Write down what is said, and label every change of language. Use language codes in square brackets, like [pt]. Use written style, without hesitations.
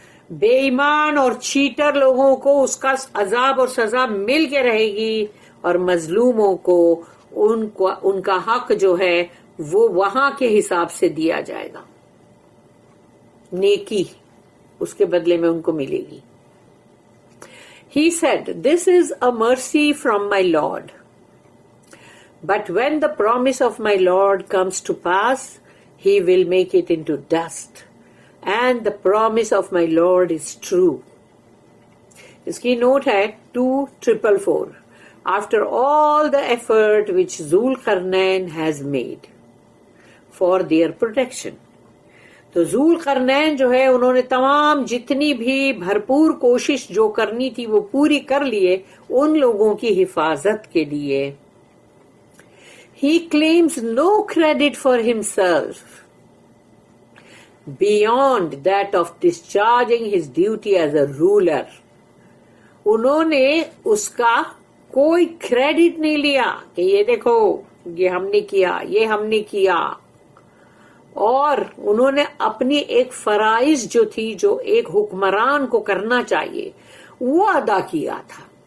[ur] بے ایمان اور چیٹر لوگوں کو اس کا عذاب اور سزا مل کے رہے گی، اور مظلوموں کو ان کا حق جو ہے وہ وہاں کے حساب سے دیا جائے گا. نیکی اس کے بدلے میں ان کو ملے گی. [en] He said, "This is a mercy from my Lord. But when the promise of my Lord comes to pass, he will make it into dust. And the promise of my Lord is true." [ur] اس کی note ہے 2444. [en] After all the effort which Zulqarnain has made for their protection. [ur] تو ذوالقرنین جو ہے انہوں نے تمام جتنی بھی بھرپور کوشش جو کرنی تھی وہ پوری کر لیے ان لوگوں کی حفاظت کے لیے. [en] He claims no credit for himself beyond that of discharging his duty as a ruler. [ur] انہوں نے اس کا کوئی کریڈٹ نہیں لیا کہ یہ دیکھو یہ ہم نے کیا، یہ ہم نے کیا. اور انہوں نے اپنی ایک فرائض جو تھی، جو ایک حکمران کو کرنا چاہیے، وہ ادا کیا تھا.